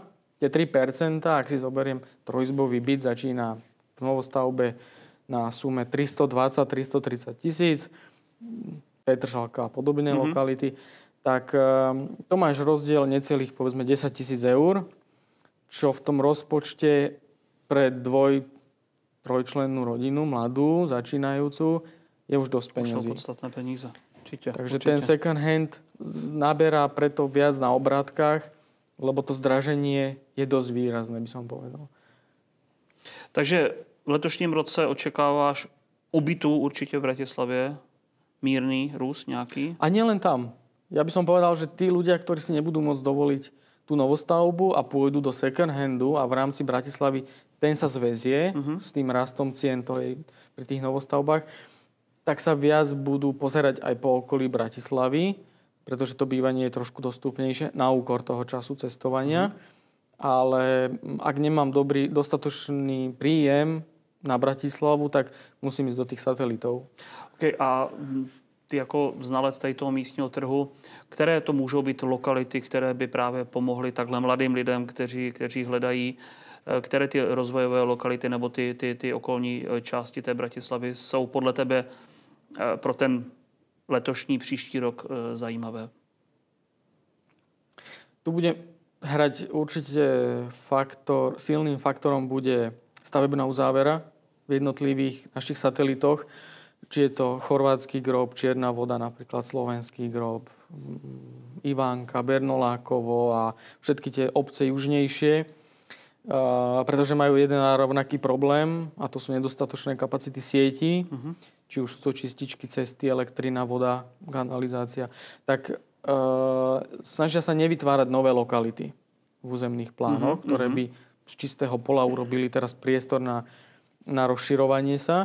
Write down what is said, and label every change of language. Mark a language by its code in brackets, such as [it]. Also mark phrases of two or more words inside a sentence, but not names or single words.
[sk] Tie 3%, ak si zoberiem trojizbový byt, začína v novostavbe na sume 320-330 tisíc, Petržalka a podobné lokality, tak to máš rozdiel necelých, povedzme, 10 000 eur, čo v tom rozpočte pre trojčlennú rodinu, mladú, začínajúcu, je už dosť peniazí. Už sú podstatné peníze. Takže ten [en] second hand [sk] naberá preto viac na obrátkach, lebo to zdraženie je dosť výrazné, by som povedal. [cs] Takže v letošním roce očekáváš u bytu určite v Bratislavě mírný růst nějaký? [sk] A nielen tam. Ja by som povedal, že tí ľudia, ktorí si nebudú môcť dovoliť tú novostavbu a pôjdu do [en] second handu [sk] a v rámci Bratislavy ten sa zväzie s tým rastom cien pri tých novostavbách, tak sa viac budú pozerať aj po okolí Bratislavy, pretože to bývanie je trošku dostupnejšie na úkor toho času cestovania. Ale ak nemám dostatočný príjem na Bratislavu, tak musím ísť do tých satelitov. [cs] Okay, a ty jako znalec tady toho místního trhu, které to můžou být lokality, které by právě pomohly takhle mladým lidem, kteří hledají, které ty rozvojové lokality nebo ty okolní části té Bratislavy jsou podle tebe pro ten letošní příští rok zajímavé? [sk] Tu bude hrať určite silným faktorom bude stavebná uzávera v jednotlivých našich satelitoch. Či je to chorvátsky grob, Čierna Voda, napríklad slovenský grob, Ivánka, Bernolákovo a všetky tie obce južnejšie, pretože majú jeden a rovnaký problém a to sú nedostatočné kapacity sietí, či už sú to čističky, cesty, elektrina, voda, kanalizácia, tak snažia sa nevytvárať nové lokality v územných plánoch, ktoré by z čistého pola urobili teraz priestor na rozširovanie sa.